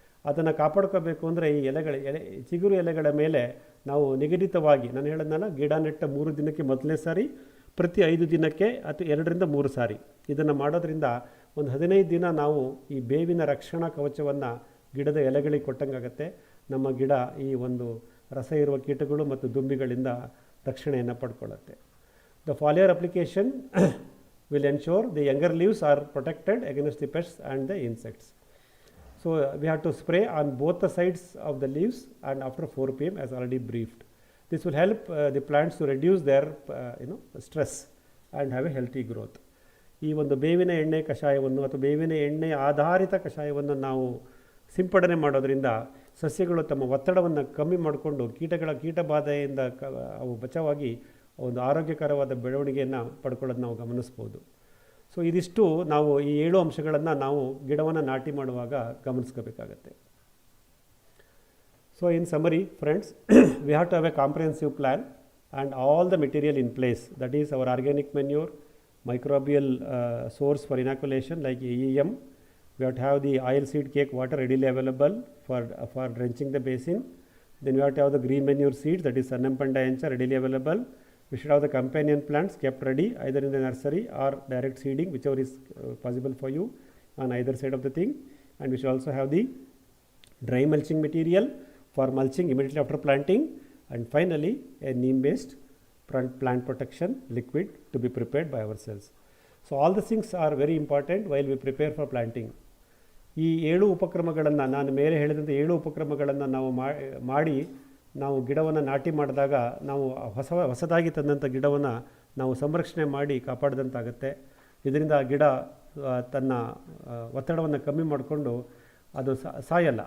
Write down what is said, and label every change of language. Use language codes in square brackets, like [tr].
[kn] ಅದನ್ನು ಕಾಪಾಡ್ಕೋಬೇಕು ಅಂದರೆ ಈ ಚಿಗುರು ಎಲೆಗಳ ಮೇಲೆ ನಾವು ನಿಗದಿತವಾಗಿ, ನಾನು ಹೇಳಿದ್ನಲ್ಲ, ಗಿಡ ನೆಟ್ಟ 3 ದಿನಕ್ಕೆ ಮೊದಲನೇ ಸಾರಿ, ಪ್ರತಿ 5 ದಿನಕ್ಕೆ ಅಥವಾ 2 ರಿಂದ 3 ಸಾರಿ ಇದನ್ನು ಮಾಡೋದ್ರಿಂದ ಒಂದು 15 ದಿನ ನಾವು ಈ ಬೇವಿನ ರಕ್ಷಣಾ ಕವಚವನ್ನು ಗಿಡದ ಎಲೆಗಳಿಗೆ ಕೊಟ್ಟಂಗಾಗತ್ತೆ. ನಮ್ಮ ಗಿಡ ಈ ಒಂದು ರಸ ಇರುವ ಕೀಟಗಳು ಮತ್ತು ದುಂಬಿಗಳಿಂದ ರಕ್ಷಣೆಯನ್ನು ಪಡ್ಕೊಳ್ಳುತ್ತೆ. [en] The foliar application will ensure the younger leaves are protected against the pests and the insects. So we have to spray on both the sides of the leaves and after 4 p.m. as already briefed. This will help the plants to reduce their stress and have a healthy growth. [kn] ಈ ಒಂದು ಬೇವಿನ ಎಣ್ಣೆ ಕಷಾಯವನ್ನು ಅಥವಾ ಬೇವಿನ ಎಣ್ಣೆ ಆಧಾರಿತ ಕಷಾಯವನ್ನು ನಾವು ಸಿಂಪಡಣೆ ಮಾಡೋದರಿಂದ ಸಸ್ಯಗಳು ತಮ್ಮ ಒತ್ತಡವನ್ನು ಕಮ್ಮಿ ಮಾಡಿಕೊಂಡು ಕೀಟಬಾಧೆಯಿಂದ ಅವು ಬಚಾವಾಗಿ ಒಂದು ಆರೋಗ್ಯಕರವಾದ ಬೆಳವಣಿಗೆಯನ್ನು ಪಡ್ಕೊಳ್ಳೋದು ನಾವು ಗಮನಿಸ್ಬೋದು. ಸೊ ಇದಿಷ್ಟು ನಾವು ಈ 7 ಅಂಶಗಳನ್ನು ನಾವು ಗಿಡವನ್ನು ನಾಟಿ ಮಾಡುವಾಗ ಗಮನಿಸ್ಕೋಬೇಕಾಗತ್ತೆ. [en] So in summary, friends, we have to have a comprehensive plan and all the material in place. That is our organic manure, microbial source for inoculation like AEM. We have to have the oil seed cake water readily available for drenching the basin. Then we have to have the green manure seeds, that is Sannampanda encha, readily available. We should have the companion plants kept ready either in the nursery or direct seeding, whichever is possible for you on either side of the thing. And we should also have the dry mulching material for mulching immediately after planting, and finally a neem based plant protection liquid to be prepared by ourselves. So all the things are very important while we prepare for planting. [kn] ಈ 7 ಉಪಕ್ರಮಗಳನ್ನು ನಾನು ಮೇಲೆ ಹೇಳಿದಂಥ 7 ಉಪಕ್ರಮಗಳನ್ನು ನಾವು ಮಾಡಿ ನಾವು ಗಿಡವನ್ನು ನಾಟಿ ಮಾಡಿದಾಗ ನಾವು ಹೊಸದಾಗಿ ತಂದಂಥ ಗಿಡವನ್ನು ನಾವು ಸಂರಕ್ಷಣೆ ಮಾಡಿ ಕಾಪಾಡಿದಂತಾಗುತ್ತೆ. ಇದರಿಂದ ಗಿಡ ತನ್ನ ಒತ್ತಡವನ್ನು ಕಮ್ಮಿ ಮಾಡಿಕೊಂಡು ಅದು ಸಾಯಲ್ಲ.